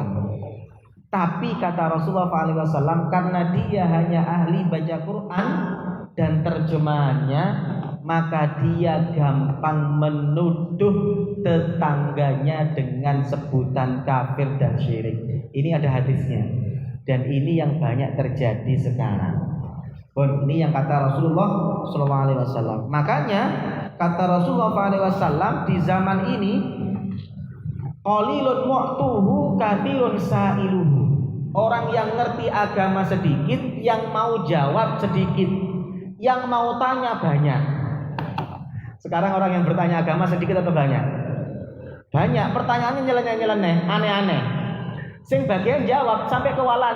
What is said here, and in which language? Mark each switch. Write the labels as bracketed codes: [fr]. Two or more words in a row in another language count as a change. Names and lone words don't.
[id] Tapi kata Rasulullah SAW, karena dia hanya ahli baca Quran dan terjemahannya, maka dia gampang menuduh tetangganya dengan sebutan kafir dan syirik. Ini ada hadisnya, dan ini yang banyak terjadi sekarang. Ini yang kata Rasulullah SAW. Makanya kata Rasulullah SAW, di zaman ini [ar] قليل معطوه كثير سائله. [id] Orang yang ngerti agama sedikit, yang mau jawab sedikit, yang mau tanya banyak. Sekarang orang yang bertanya agama sedikit atau banyak? Banyak. Pertanyaannya nyeleneh-nyeleneh, aneh-aneh. Sing bagian jawab sampai kewalahan.